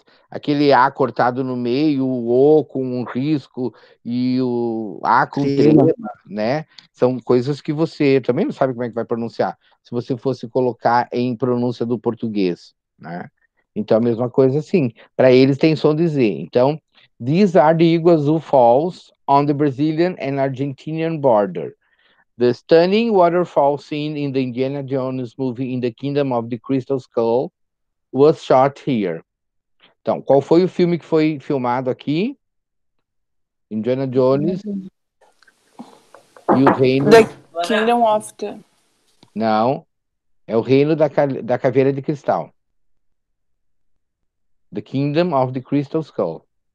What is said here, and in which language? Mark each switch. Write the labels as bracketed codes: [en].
[pt] Aquele A cortado no meio, o O com um risco e o A com trema, né? São coisas que você também não sabe como é que vai pronunciar. Se você fosse colocar em pronúncia do português, né? Então, a mesma coisa assim. Para eles tem som de Z. Então, [en] these are the Iguazu Falls on the Brazilian and Argentinian border. The stunning waterfall scene in the Indiana Jones movie In the Kingdom of the Crystal Skull was shot here. [pt] Então, qual foi o filme que foi filmado aqui? Indiana Jones e o Reino... [en] The Kingdom of the... [pt] Não, é o Reino da Caveira de Cristal. [en] The Kingdom of the Crystal Skull.